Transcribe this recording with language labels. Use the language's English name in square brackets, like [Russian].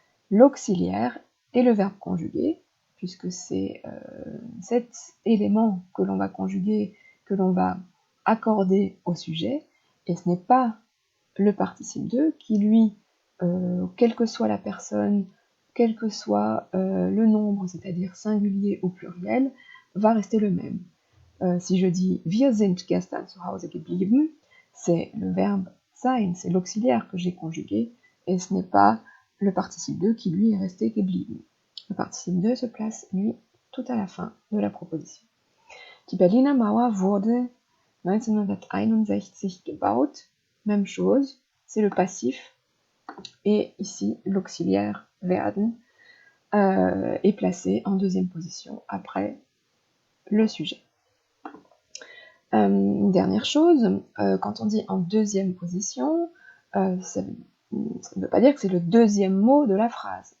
[French] L'auxiliaire est le verbe conjugué, puisque c'est cet élément que l'on va conjuguer, que l'on va accorder au sujet, et ce n'est pas le participe de qui, lui, quelle que soit la personne, quel que soit le nombre, c'est-à-dire singulier ou pluriel, va rester le même. Si je dis [German] wir sind gestern zu Hause geblieben, [French] c'est le verbe sein, c'est l'auxiliaire que j'ai conjugué, et ce n'est pas le participe de qui lui est resté geblieben. Le participe de se place, lui, tout à la fin de la proposition. [German] Die Berliner Mauer wurde 1961 gebaut. [French] Même chose, c'est le passif, et ici l'auxiliaire werden est placé en deuxième position après le sujet. Dernière chose, quand on dit en deuxième position, ça ne veut pas dire que c'est le deuxième mot de la phrase.